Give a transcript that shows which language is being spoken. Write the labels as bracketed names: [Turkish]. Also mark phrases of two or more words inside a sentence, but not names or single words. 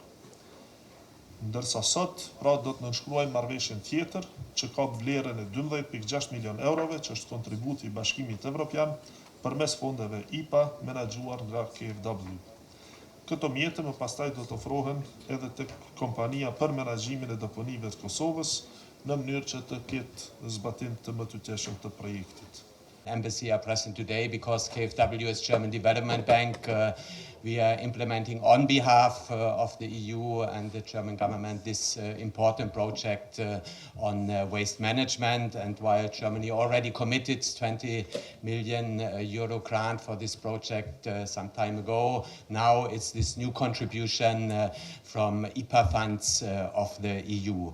[Albanian] Ndërsa sot, pra do të nënshkruajmë marrëveshjen tjetër, që ka vlerën e 12,6 milion eurove, që është kontributi i Bashkimit Evropian, përmes fondeve IPA menaxhuar nga KfW. Këto mjete më pastaj do të ofrohen edhe tek kompania për menaxhimin e deponive të Kosovës, në mënyrë që të ketë zbatim të mëtyteshëm të projektit. [English] Embassy are present today because KfW is German Development Bank. We are implementing on behalf of the EU and the German government this important project on waste management. And while Germany already committed 20 million euro grant for this project some time ago, now it's this new contribution from IPA funds of the EU.